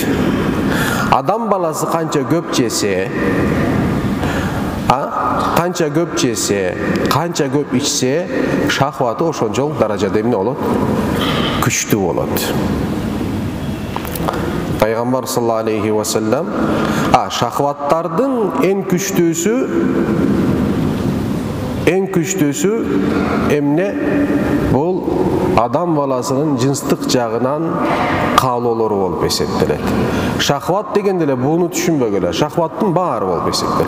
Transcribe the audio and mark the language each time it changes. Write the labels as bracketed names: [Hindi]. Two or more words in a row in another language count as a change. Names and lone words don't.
[Kyrgyz] Адам баласы канча көп жесе, канча көп ичсе, шахваты ошончол даражада эмне болот? Күчтүү болот. Пайгамбар [Arabic] صلى الله عليه وسلم [Kyrgyz] шахваттардын эң күчтүүсү эмне? Бул адам баласынын жынстык жагынан каалоолору болуп эсептелет. Шахват дегенде эле буну түшүнбөгүлө. Шахваттын баары болуп эсептелет.